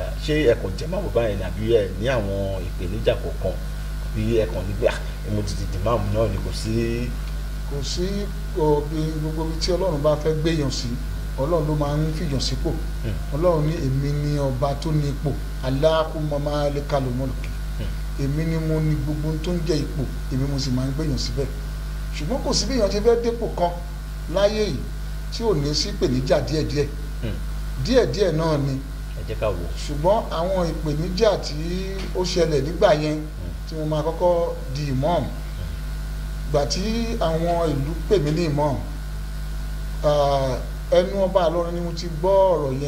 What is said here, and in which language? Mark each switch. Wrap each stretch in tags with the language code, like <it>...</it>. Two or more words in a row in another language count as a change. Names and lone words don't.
<yo>Ṣé ẹ̀kọ́ jẹ́ máa bọ̀ báyìí àbí ẹ̀ ní àwọn ìpèníjà kọ̀ọ̀kan àbí ẹ̀kọ́ nígbà mo ti di imam náà ni kò sí gbogbo ibi tí Ọlọ́run bá fẹ́ gbéyàn sí Ọlọ́run ló máa ń fìyàn sípò. Ọlọ́run ní èmi ni ọba tó ní ipò</yo> <ar>اللهم مالك الملك.</ar> <yo>Èmi ni mo ní gbogbo tó ń jẹ ipò, èmi mo sì máa ń gbéyàn síbẹ̀. Ṣùgbọ́n kò sí bí èèyàn ṣe fẹ́ dépò kan láyé yìí tí ò ní sí ìpèníjà díẹ̀díẹ̀ náà ni. Ẹ jẹ́ ká wò. Ṣùgbọ́n àwọn ìpèníjà tí ó ṣẹlẹ̀ nígbà yẹn tí mo máa kọ́kọ́ di imam, gbà tí àwọn ìlú pè mí ní imam, ẹnu ọba Ìlọrin ni mo ti gbọ́ ọ̀rọ̀ yẹn.</yo>